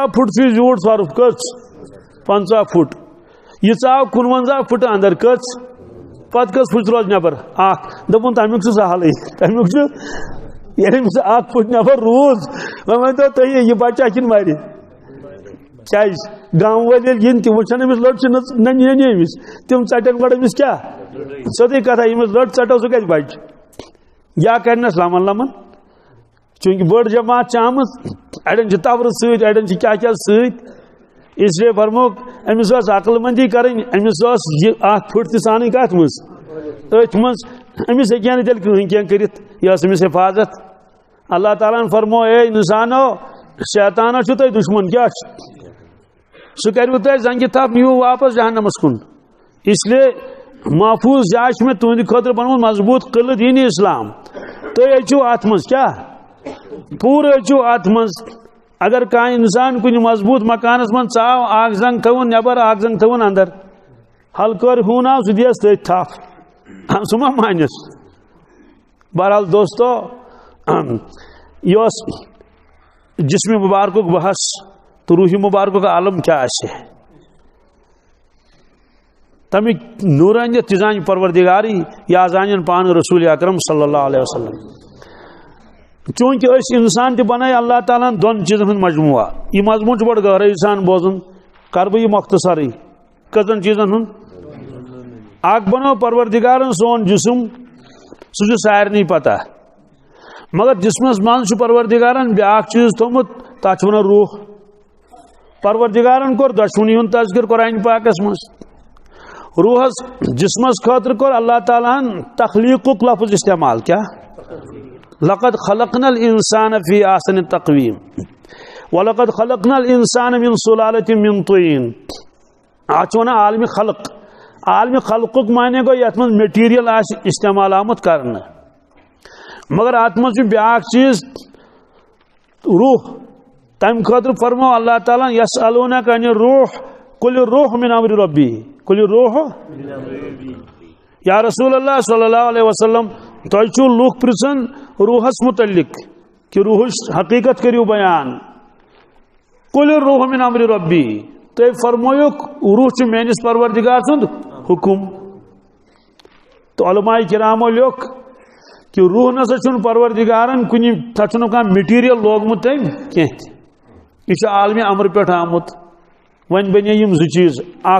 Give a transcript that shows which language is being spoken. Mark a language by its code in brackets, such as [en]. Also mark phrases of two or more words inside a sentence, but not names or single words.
[ks] فُٹ چھُ یہِ زیوٗٹھ سۄرُپھ کٔژ 50 فُٹ یہِ ژاو 55 فُٹ اندر کٔژ پتہٕ کٔژ فُٹ روز نٮ۪بر اکھ دوٚپُن تمیُک چھُ سہلٕے تمیُک چھُ ییٚلہِ أمِس 1 فُٹ نٮ۪بر روٗد وۄنۍ ؤنۍتو تُہۍ یہِ بچہ کِنہٕ مرِ کیٛازِ گام وٲلۍ ییٚلہِ یِن تِم وٕچھن أمِس لٔڑ چھِ نہ نِنہِ أمِس تِم ژٹن گۄڈٕ أمِس کیٛاہ سیوٚدُے کتھا ییٚمِس لٔڑ ژٹو سُہ کتہِ بچہِ یا کرنس لمن لمن چونکہ بٔڑ جماعت چھِ آمٕژ اڑٮ۪ن چھِ تورٕ سۭتۍ اڑٮ۪ن چھِ کیٛاہ کیٛاہ سۭتۍ اس لیے فرموک أمِس ٲس عقل مندی کرٕنۍ أمِس ٲس یہِ 1 فُٹ تہِ سانٕنۍ کتھ منٛز أتھۍ منٛز أمِس ہیٚکہِ ہا نہٕ تیٚلہِ کٕہٕنۍ کینٛہہ کٔرِتھ یہِ ٲس أمِس حفاظت اللہ تعالیٰ ہن فرمو اے انسانو شیطانس چھُو تۄہہِ دُشمن کیٛاہ چھُ سُہ کروٕ تۄہہِ زنگہِ تھپھ نِیِو واپس جہنمس کُن [ur] اس لیے [ks] محفوظ جاے چھِ مےٚ تُہنٛدِ خٲطرٕ بنومُت مضبوٗط قلعہٕ دیٖنِ اسلام تُہۍ أژِو اتھ منٛز کیٛاہ پوٗرٕ أژِو اتھ منٛز اگر کانٛہہ انسان کُنہِ مضبوٗط مکانس منٛز ژاو اکھ زنگ تھٲوٕن نٮ۪بر اکھ زنگ تھٲوٕن اندر ہلکٲرۍ ہوٗناو سُہ دِیس تٔتھۍ تھپھ سُہ ما مانٮ۪س بہرحال دوستو یہ اوس جسم مبارکُک بحث تو روح مبارکُک عالم کیٛاہ آسہِ تمیُک نورانیت تہِ زانہِ پروردگارٕے یا زانن پانہٕ رسول اکرم [ar] صلی اللہ علیہ وسلم [ks] چونکہ أسۍ انسان تہِ بنٲے اللہ تعالیٰ ہن 2 چیٖزن ہُنٛد مجموعہ یہِ مضموٗن چھُ بڑٕ گہرٲیی سان بوزُن کرٕ بہٕ یہِ مۄختصرٕے کٔژن چیٖزن ہُنٛد اکھ بنوو پروردگارن سون جسم سُہ چھُ سارنٕے پتہ مگر جسمس منٛز چھُ پروردگارن بیاکھ چیٖز تھوٚومُت تتھ چھِ ونان روح پروردگارن کوٚر دۄشوٕنی ہُنٛد تذکر قرآن پاکس منٛز روحس جسمس خٲطرٕ کوٚر اللہ تعالیٰ ہن تخلیٖقُک لفظ استعمال کیٛاہ [ar] لقد خلقنا الانسان فی احسن تقویم ولقد خلقنا الانسان من سلالة من طین [ks] اتھ چھِ ونان عالمِ خلق عالمِ خلقُک معنی گوٚو یتھ منٛز میٹیریل آسہِ استعمال آمُت کرنہٕ مگر اتھ منٛز چھُ بیاکھ چیٖز روح تمہِ خٲطرٕ فرمو اللہ تعالیٰ [ar] یسألونک عن الروح قل الروح من امر ربی قل الروح یا رسول اللہ صلی اللہ علیہ وسلم [ks] تۄہہِ چھُو لُکھ پرژھان روحس متعلق کہ روحٕچ حقیقت کٔرِو بیان [ar] قل الروح من امر ربی [ks] تُہۍ فرمٲیُکھ روح چھُ میٲنِس پروردگار سُنٛد حکم تو علماء کرامو لیوٚکھ کہ روح نسا چھُنہٕ پروردگارن کُنہِ تتھ چھُنہٕ کانٛہہ میٹیریل لوگمُت تٔمۍ کینٛہہ تہِ یہِ چھُ عالمِ امر پٮ۪ٹھ آمُت وۄنۍ بنے یِم 2 چیٖز اکھ